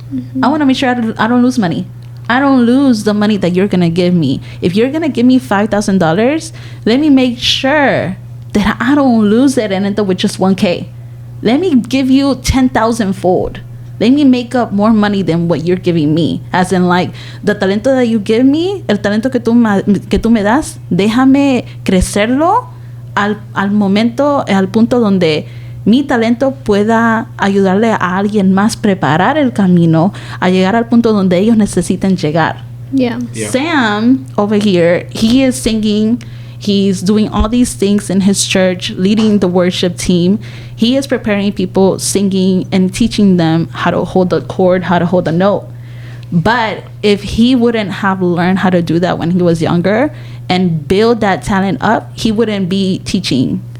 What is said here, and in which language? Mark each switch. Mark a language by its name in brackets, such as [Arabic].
[English] Mm-hmm. I want to make sure I don't lose money. I don't lose the money that you're going to give me. If you're going to give me $5,000, let me make sure that I don't lose it and end up with just $1,000. Let me give you 10,000 fold. Let me make up more money than what you're giving me. As in, like, the talento that you give me, [Spanish] el talento que tú me das, déjame crecerlo al momento, al punto donde mi talento pueda ayudarle a alguien más preparar el camino a llegar al punto donde ellos necesitan llegar. [English] Yeah. Sam over here, he is singing. He's doing all these things in his church, leading the worship team. He is preparing people, singing and teaching them how to hold the chord, how to hold the note. But if he wouldn't have learned how to do that when he was younger and build that talent up, he wouldn't be teaching.